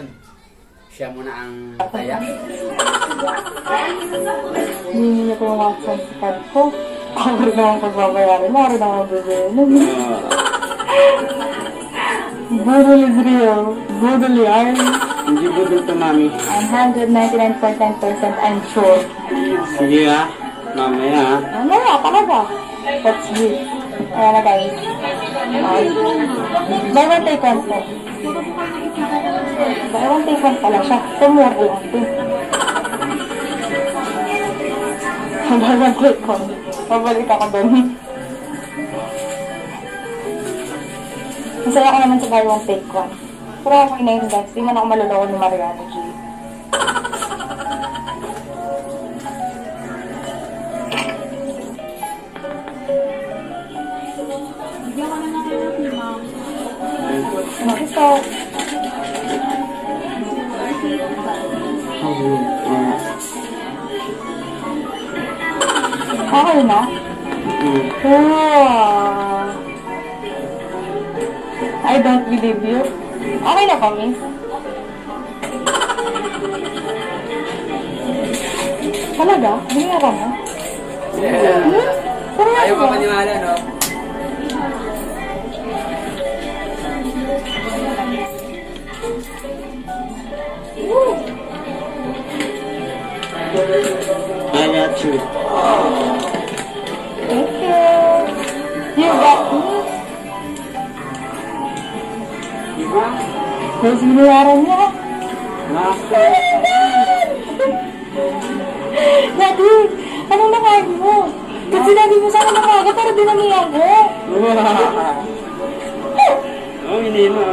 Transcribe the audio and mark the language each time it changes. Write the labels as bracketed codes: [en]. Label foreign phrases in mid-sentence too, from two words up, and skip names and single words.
[tl] Siya muna ang taya. Hindi niyo ko yung [en] accent card [tl] ko. Ako rin naman pagbabayarin. Ako rin naman bibili. Budol [en] is real. [tl] Budol yarn. Hindi budol to, Mami. [en] I'm 199.9% I'm sure. [tl] Sige ha. Mamaya ha. Ano nga, talaga. [en] That's it. [tl] Ayan na guys. [en] Buy one take one po. Buy one take one [tl] pala siya. Tumuro lang ito. [en] Buy one take one. [tl] Pabalik ako doon. Masaya ko naman sa [en] buy one take one. [tl] Pero okay na yun guys. Di man ako maluloko ni Mariano G. Nakita. Okay na? [en] I don't believe you. [tl] Okay na pa, miss? Talaga? Binayaran mo? [en] Yeah. [tl] Seryoso? Ayaw pa maniwala, no? [en] I got you. Thank you. You got me. [tl] Diba? Tapos binayaran niya. Daddy, anong nakain mo? Ba't sinabi mo sana nakaga para dinamihan ko? Oh, hindi mo.